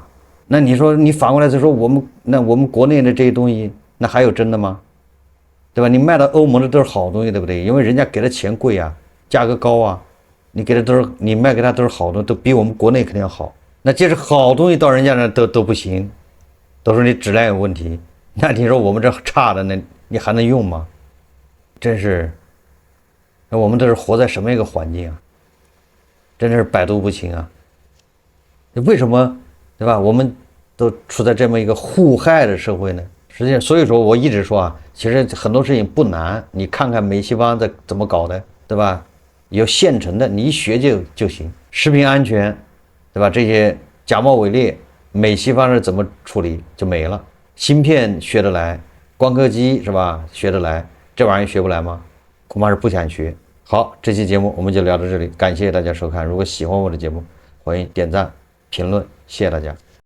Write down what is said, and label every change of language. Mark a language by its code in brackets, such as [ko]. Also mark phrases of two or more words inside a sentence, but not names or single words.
[zh] 那你說你反過來再說我們國內的這些東西，那還有真的嗎？對吧？你賣到歐盟的都是好東西，對不對？因為人家給的錢貴啊，價格高啊，你賣給他都是好的，都比我們國內肯定要好。那即使好東西到人家那都不行，都说你質量有問題。那你說我們這差的，那你還能用嗎？真是，那我們這是活在什麼一個環境啊？真的是百毒不侵啊！為什麼，對吧？我們都處在这麼一個互害的社會呢？實際上，所以說我一直說啊，其實很多事情不難，你看看美西方在怎麼搞的，对吧？有現成的，你一學就行。食品安全，对吧？這些假冒偽劣，美西方是怎麼處理就沒了。芯片學得來，光刻機是吧？學得來，這玩意兒學不來嗎？恐怕是不想學。好，這期節目我們就聊到這裡，感謝大家收看。如果喜歡我的節目，歡迎點讚、評論，謝謝大家。